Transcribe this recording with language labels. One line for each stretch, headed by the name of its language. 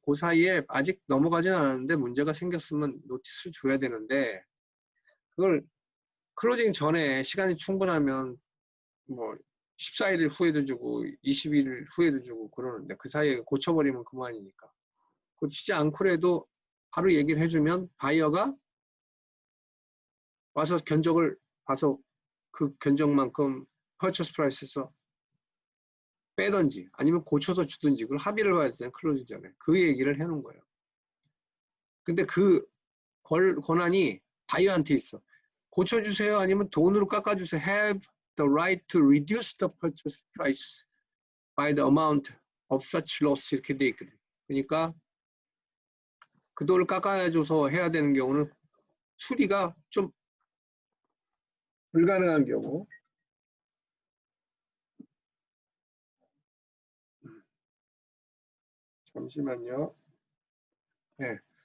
Korean: 그 사이에 아직 넘어가진 않았는데 문제가 생겼으면 노티스를 줘야 되는데 그걸 클로징 전에 시간이 충분하면 뭐 14일 후에도 주고 20일 후에도 주고 그러는데 그 사이에 고쳐버리면 그만이니까 고치지 않고라도 바로 얘기를 해주면 바이어가 와서 견적을 봐서 그 견적만큼 퍼처스 프라이스에서 빼든지 아니면 고쳐서 주든지 그걸 합의를 봐야 되잖아요. 클로징 전에. 그 얘기를 해놓은 거예요. 근데 그 권한이 바이어한테 있어. 고쳐주세요 아니면 돈으로 깎아주세요.
English: Have the right to reduce the purchase price by the amount of such loss
Korean: 이렇게 돼 있거든요. 그러니까 그 돈을 깎아줘서 해야 되는 경우는 수리가 좀 불가능한 경우 잠시만요. 네.